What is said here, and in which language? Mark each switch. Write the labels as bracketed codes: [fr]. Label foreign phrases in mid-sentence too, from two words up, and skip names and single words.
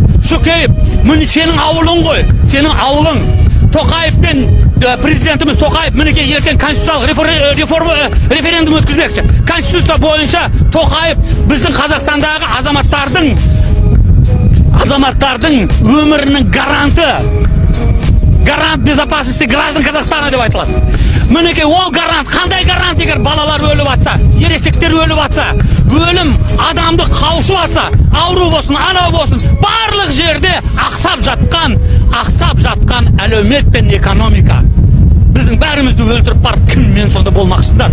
[kk] Шөкейіп, міне сенің ауылың ғой, сенің ауылың. Тоқаев пен президентіміз Тоқаев мінекей ертең конституциялық референдум өткізбекші. Конституция бойынша Тоқаев біздің Қазақстандағы азаматтардың өмірінің гаранты, [ru] гарант безопасности граждан Казахстана [kk] деп айтылады. Мінекей ол гарант, қандай гарант егер балалар өліп атса, ересектер өліп атса, өлім адамды қаусып атса, ауру болсын, анау болсын, барлық жерде ақсап жатқан әлеумет пен экономика. Біздің бәрімізді өлтіріп барып, кіммен сонда болмақсыздар?